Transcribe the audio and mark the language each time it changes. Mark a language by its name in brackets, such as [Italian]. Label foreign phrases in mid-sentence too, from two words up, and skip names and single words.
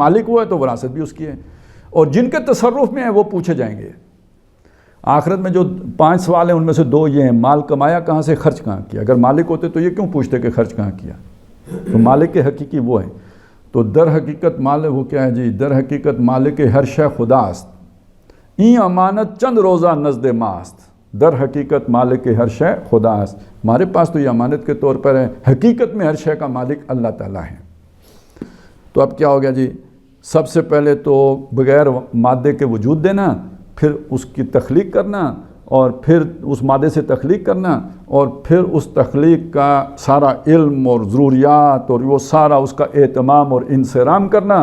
[Urdu] مالک وہ ہے تو وراثت بھی اس کی ہے. اور جن کے تصرف میں ہے وہ پوچھے جائیں گے آخرت میں. جو 5 سوال ہیں ان میں سے 2 یہ ہیں: مال کمایا کہاں سے، خرچ کہاں کیا. اگر مالک ہوتے تو یہ کیوں پوچھتے کہ خرچ کہاں کیا؟ تو مالک کے حقیقی وہ ہے. تو در حقیقت مالک وہ کیا ہے جی؟ [Persian] در حقیقت مالک ہر شے خداست، این امانت چند روزہ نزد ماست. در حقیقت مالک ہر شے خداست، [Urdu] ہمارے پاس تو یہ امانت کے طور پر ہے، حقیقت میں ہر شے کا مالک اللہ تعالیٰ ہے. تو اب کیا ہو گیا جی؟ سب سے پہلے تو بغیر مادے کے وجود دینا، پھر اس کی تخلیق کرنا، اور پھر اس مادے سے تخلیق کرنا، اور پھر اس تخلیق کا سارا علم اور ضروریات اور وہ سارا اس کا اہتمام اور انصرام کرنا.